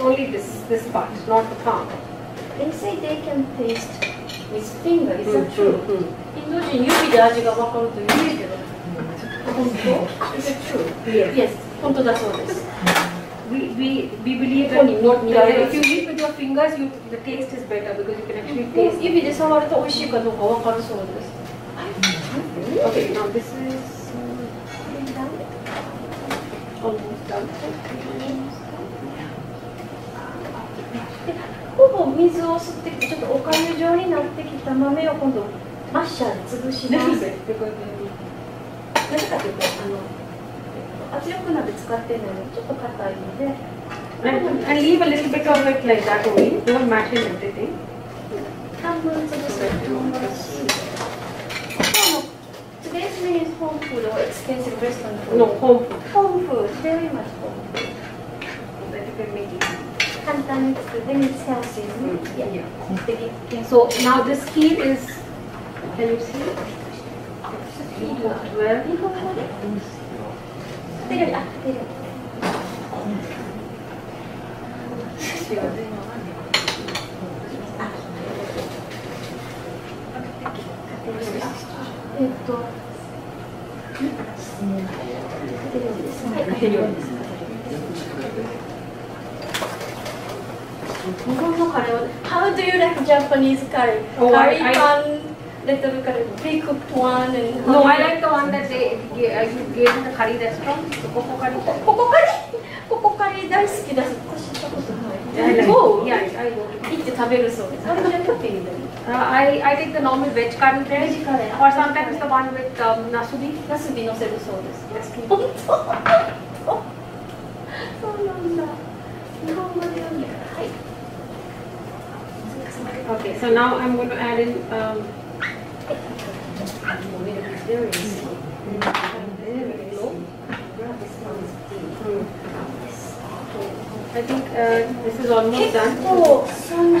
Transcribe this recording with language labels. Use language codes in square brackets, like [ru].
[en] It's only this part, not the palm. They say they can taste with finger. Is that true? [ja] インド人指で味がわかると言うけど。本当 [en] Is it true? Yes. [ja] 本当だそうです。 [en] We believe that if you eat with your fingers, the taste is better because you can actually taste. [ja] 指で触ると美味しいかどうかわかるそうです。 [en] Okay, now this is almost done. [ja] ほぼ水を吸ってきてちょっとおかゆ状になってきた豆を今度マッシャーで潰します。 [en] Little bit because [ja] なぜかというと圧力鍋使ってるのでちょっと硬いので。 [en] and leave a little bit of it like that only. Don't mash in everything. [ja] 半分潰す唐辛子。 [en] Today's menu is home food or expensive restaurant food? No, home food. Home food, very much home food. That you can make it. [ja] 簡単に作る。 [en] Then it's healthy. Yeah. Yeah. So now this kheer is. Can you see? Heat works well. [ja] 日本語で。出るより出るより。日本のカレーは [en] How do you like Japanese curry? Curry pan, little curry, pre-cooked one and No, I like the one that you gave in the curry restaurant. The coco curry. [ja] ココカリココカリ大好きだし、私したことない。 [en] Yeah, I go. [ja] 行って食べるそうです。あれじゃなくていいんだよ。 [en] I take the normal veg curry bread, Veg curry. or sometimes the one with nasubi. [ja] ナスビ乗せるそうです。 [en] Yes. [ja] 本当。そうなんだ。日本語で読んでから。はい。 [en] Okay, so now I'm going to add in. I think this is almost done.